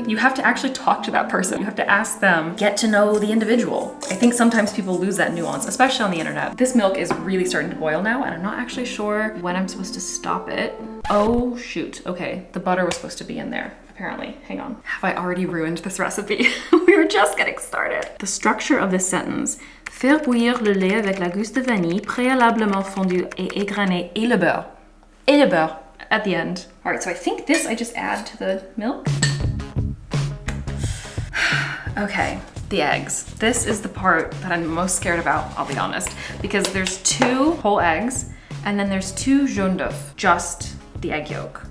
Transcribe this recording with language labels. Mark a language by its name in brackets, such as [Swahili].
[English] You have to actually talk to that person. You have to ask them, get to know the individual. I think sometimes people lose that nuance, especially on the internet. This milk is really starting to boil now, and I'm not actually sure when I'm supposed to stop it. Oh shoot, okay, the butter was supposed to be in there, apparently. Hang on. Have I already ruined this recipe? We were just getting started. The structure of this sentence: [French] faire bouillir le lait avec la gousse de vanille préalablement fondue et égrenée et le beurre. Et le beurre. [English] at the end. All right, so I think this I just add to the milk. Okay, the eggs. This is the part that I'm most scared about, I'll be honest, because there's 2 whole eggs and then there's 2 jaune d'œuf, just the egg yolk.